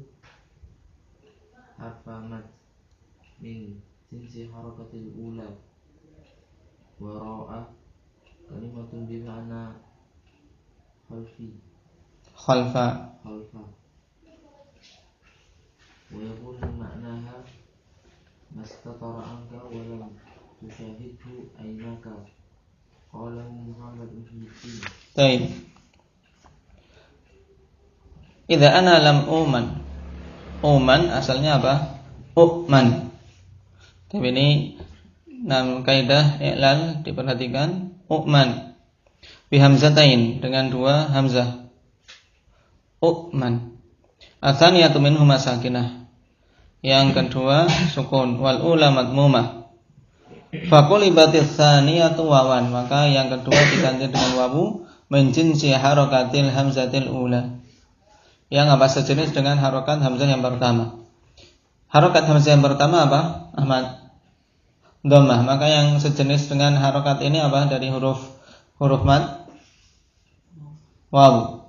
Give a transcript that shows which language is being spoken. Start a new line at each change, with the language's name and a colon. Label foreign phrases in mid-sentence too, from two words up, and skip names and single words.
Arabic: حرف مد من جنس حركة الأولى وراء كلمة بمعنى خلفا ويكون معناها ما استطر عنك ولم تشاهده عينك قاله محمد بن الدين. طيب إذا أنا لم أؤمن
Indonesian: asalnya apa?
Arabic: U'man.
Indonesian: Tapi ini kaidah i'lal diperhatikan.
Arabic: أؤمن بهمزتين,
Indonesian: dengan dua hamzah. U'man.
Arabic: الثانية منهما ساكنة,
Indonesian: yang kedua sukun.
Arabic: والأولى مضمومة فقلبت الثانية واوا,
Indonesian: maka yang kedua diganti dengan wawu
Arabic: من جنس حركة الهمزة الأولى,
Indonesian: yang apa, sejenis dengan harokat hamzah yang pertama. Harokat hamzah yang pertama apa, Ahmad? Dhammah. Maka yang sejenis dengan harokat ini apa dari huruf mad? Wawu.